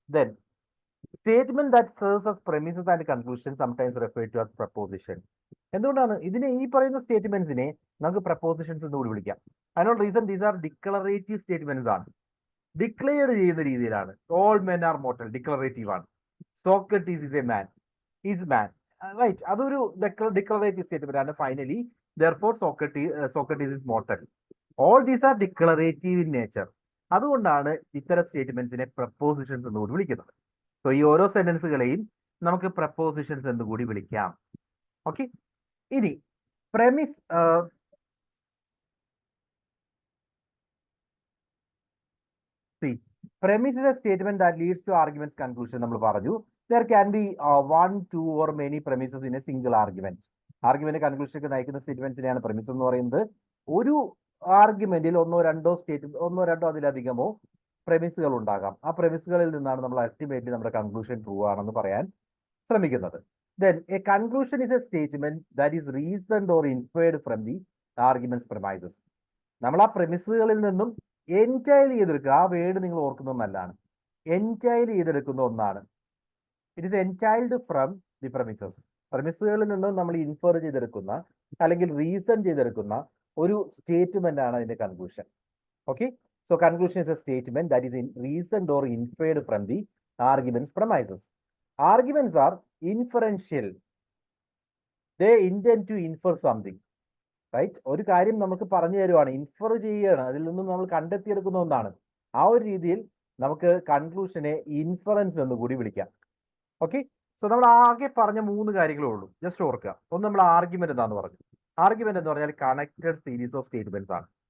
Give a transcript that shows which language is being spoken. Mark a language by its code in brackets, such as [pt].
[en] Then statement that serves as premises and conclusion sometimes referred to as proposition. [ml] എന്തുകൊണ്ടാണ് ഇതിനെ ഈ പറയുന്ന സ്റ്റേറ്റ്മെന്റ്സിനെ നമുക്ക് പ്രപ്പോസിഷൻസ് എന്ന് കൂടി വിളിക്കാം? അതിനുള്ള reason, [en] these are declarative statements [ml] ആണ്. ഡിക്ലെയർ ചെയ്യുന്ന രീതിയിലാണ്. [en] All men are mortal declarative ആണ്. Socrates is a man, is man, right, [ml] അതൊരു ഡിക്ലറേറ്റീവ് സ്റ്റേറ്റ്മെന്റ് ആണ്. [en] Finally therefore Socrates is mortal. All these are declarative in nature. [ml] അതുകൊണ്ടാണ് ഇത്തരം സ്റ്റേറ്റ്മെന്റ്സിനെ prepositions എന്ന് കൂടി വിളിക്കുന്നത്. സോ ഈ ഓരോ സെന്റൻസുകളെയും നമുക്ക് പ്രപ്പോസിഷൻസ് എന്ന് കൂടി വിളിക്കാം. [en] Okay, ഇനി premise premise is a statement that leads to arguments conclusion. [ml] നമ്മൾ പറഞ്ഞു, [en] there can be one, two or many premises in a single argument. [ml] Argument കൺക്ലൂഷനിലേക്ക് നയിക്കുന്ന സ്റ്റേറ്റ്മെന്റ്സിനെയാണ് premise എന്ന് പറയുന്നത്. ഒരു ആർഗ്യുമെന്റിൽ ഒന്നോ രണ്ടോ അതിലധികമോ പ്രമിസുകൾ ഉണ്ടാകാം. ആ പ്രമിസുകളിൽ നിന്നാണ് നമ്മൾ അൾട്ടിമേറ്റ്ലി നമ്മുടെ കൺക്ലൂഷൻ ട്രൂ ആണെന്ന് പറയാൻ ശ്രമിക്കുന്നത്. [en] Then a conclusion is a statement that is reasoned or inferred from the argument's premises. [ml] നമ്മൾ ആ പ്രമിസുകളിൽ നിന്നും എൻറ്റൈൽ ചെയ്തെടുക്കുക. ആ വേർഡ് നിങ്ങൾ ഓർക്കുന്നത് നല്ലതാണ്. എൻറ്റൈൽ ചെയ്തെടുക്കുന്ന ഒന്നാണ്. [en] It is entailed from the premises. [ml] പ്രമിസുകളിൽ നിന്നും നമ്മൾ ഇൻഫർ ചെയ്തെടുക്കുന്ന അല്ലെങ്കിൽ റീസൺ ചെയ്തെടുക്കുന്ന ഒരു സ്റ്റേറ്റ്മെന്റ് ആണ് അതിന്റെ conclusion. [en] Okay, so conclusion is a statement that is reasoned or inferred from the argument's premises. Arguments are inferential. They intend to infer something, right? [ml] ഒരു കാര്യം നമുക്ക് പറഞ്ഞു തരുവാണ്, ഇൻഫർ ചെയ്യുകയാണ്, അതിൽ നിന്നും നമ്മൾ കണ്ടെത്തിയെടുക്കുന്ന ഒന്നാണ്. ആ ഒരു രീതിയിൽ നമുക്ക് കൺക്ലൂഷനെ ഇൻഫറൻസ് എന്ന് കൂടി വിളിക്കാം. ഓക്കെ, സോ നമ്മൾ ആകെ പറഞ്ഞ 3 കാര്യങ്ങളേ ഉള്ളൂ. ജസ്റ്റ് ഓർക്കുക. ഒന്ന്, നമ്മൾ ആർഗ്യുമെന്റ് എന്താന്ന് പറഞ്ഞു. ആർഗ്യുമെന്റ് എന്ന് പറഞ്ഞാൽ [en] connected series of statements [ml] ആണ്.